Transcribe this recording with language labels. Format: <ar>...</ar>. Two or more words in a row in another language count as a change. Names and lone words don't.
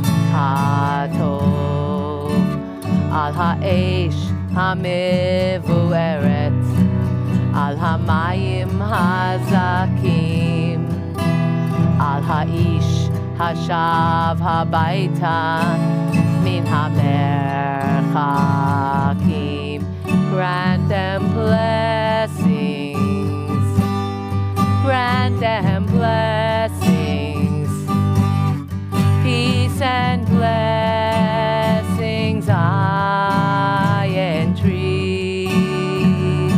<he>הטוב, על האש המבוערת, על המים הזכים, על האיש השב הביתה מן המרחקים.</he> <en>Grant them blessings, grant them blessings, peace and blessings I entreat.</en>